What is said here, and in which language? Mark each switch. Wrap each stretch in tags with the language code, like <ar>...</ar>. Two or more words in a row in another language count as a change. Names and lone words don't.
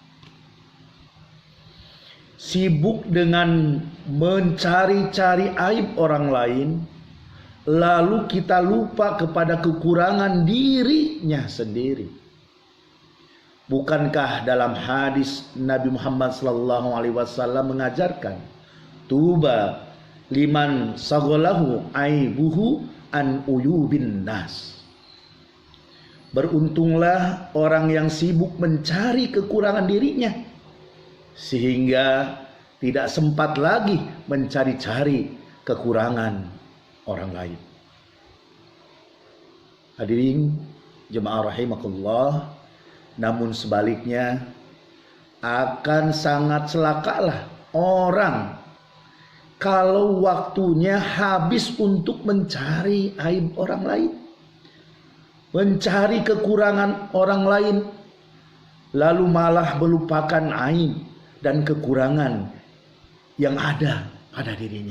<id>Sibuk dengan mencari-cari aib orang lain, lalu kita lupa kepada kekurangan dirinya sendiri. Bukankah dalam hadis Nabi Muhammad</id> <ar>صلى الله عليه وسلم</ar> <id>mengajarkan,</id> <ar>طوبى لمن شغله عيبه عن عيوب الناس.</ar> <id>Beruntunglah orang yang sibuk mencari kekurangan dirinya sehingga tidak sempat lagi mencari-cari kekurangan orang lain. Hadirin jemaah rahimakumullah, namun sebaliknya akan sangat celakalah orang kalau waktunya habis untuk mencari aib orang lain, mencari kekurangan orang lain, lalu malah melupakan aib dan kekurangan yang ada pada dirinya.</id>